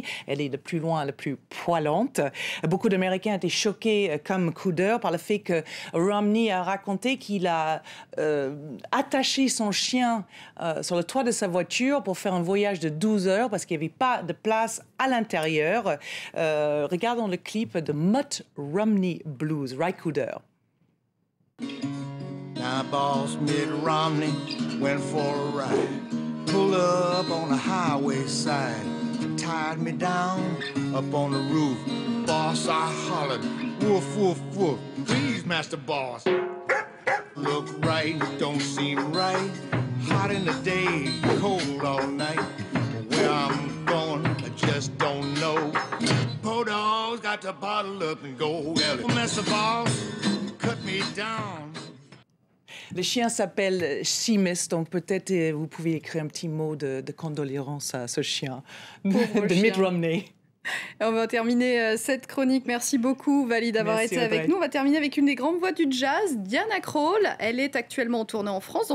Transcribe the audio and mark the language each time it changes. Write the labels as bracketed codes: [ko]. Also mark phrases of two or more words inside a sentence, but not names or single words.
[fr] Elle est de plus loin la plus poilante. Beaucoup d'Américains étaient choqués comme Cooder par le fait que Romney a raconté qu'il a attaché son chien sur le toit de sa voiture pour faire un voyage de 12 heures parce qu'il n'y avait pas de place à l'intérieur. Regardons le clip de Mitt Romney Blues, Ry Cooder. [en] Now boss Mitt Romney went for a ride, pulled up on the highway side, tied me down up on the roof. Boss, I hollered, woof, woof, woof, please, Master Boss. Look right, don't seem right. Hot in the day, cold all night. Where I'm going, I just don't know. Podol's got to bottle up and go. Well, Master Boss, cut me down. [fr] Le chien s'appelle Seamus, donc peut-être vous pouvez écrire un petit mot de condoléances à ce chien de Mitt Romney. On va terminer cette chronique. Merci beaucoup, Vali, d'avoir été avec nous. On va terminer avec une des grandes voix du jazz, Diana Krall. Elle est actuellement en tournée en France.